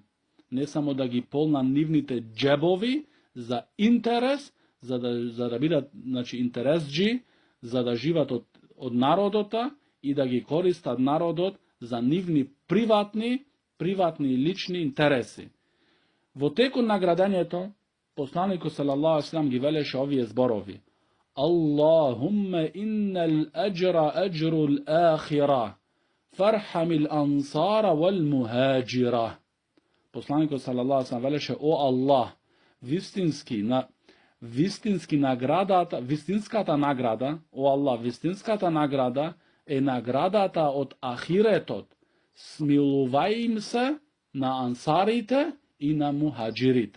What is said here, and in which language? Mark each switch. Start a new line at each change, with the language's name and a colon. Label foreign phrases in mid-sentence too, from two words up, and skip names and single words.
Macedonian: Не само да ги полна нивните џебови за интерес, за да бидат, значи, интересџи, за да живат од народот и да ги користат народот за нивни приватни лични интереси. Во текот на градењето, посланикот
Arabic: صلى الله عليه وسلم
Macedonian: ги велеше овие зборови:
Arabic: اللهم إن الأجر أجر الآخرة فارحم الأنصار والمهاجرة.
Macedonian: Посланикот
Arabic: صلى الله عليه وسلم
Macedonian: велеше: О Аллах, вистинската награда, о Аллах, вистинската награда е наградата од ахиретот. Смилувај им се на ансарите и на мухаџирите.